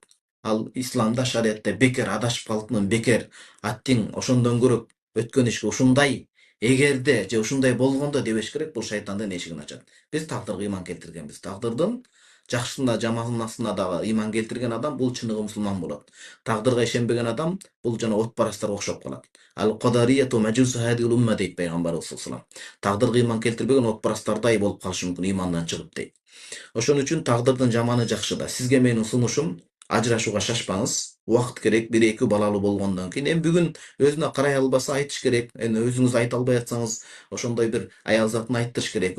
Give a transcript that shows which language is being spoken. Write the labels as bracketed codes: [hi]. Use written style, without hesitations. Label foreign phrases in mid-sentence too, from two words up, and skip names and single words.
[ky] Ал исламда, шариятта бекер адашып калдым, бекер аттиң ошондон көрөп өткөн ишке ушундай эгерде же ушундай болгондо дебеш керек, бул шайтандын эшигин ачат. Биз тагдырга ыйман келтиргенбиз. Тагдырдын жакшысына, жаманасына дагы ыйман келтирген адам бул чыныгы мусулман болот. Тагдырга ишенбеген адам бул жана отпарастарга окшоп калат. [ar] القدرية مجوس هذه الأمة [ky] дейт пайгамбарыбыз [ar] صلى الله عليه وسلم. [ky] Тагдырга ыйман келтирбеген отпарастардай болуп калышы мүмкүн, ыймандан чыгып дейт. Ошон үчүн тагдырдын жаманы жакшы да. Сизге менин сунушум ажырашууга шашпаңыз. Убакыт керек, 1-2 балалуу болгондон кийин. Эми бүгүн өзүнө карай албаса айтыш керек. Эми өзүңүз айта албай атсаңыз, ошондой бир аял затын айттырыш керек.